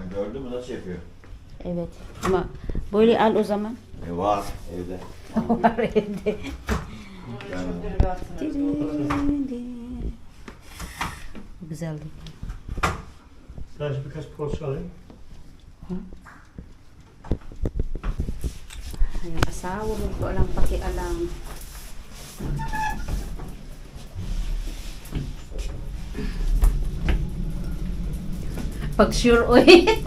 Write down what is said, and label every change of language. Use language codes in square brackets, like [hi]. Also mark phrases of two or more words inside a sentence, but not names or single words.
[tr] Gördün mü nasıl yapıyor? Evet. Ama böyle al o zaman. Var evde. Var evde. Güzeldi. Sadece birkaç poğaça alayım. [tl] Yung asawa mo ko alam pakialam. Pag sure oy.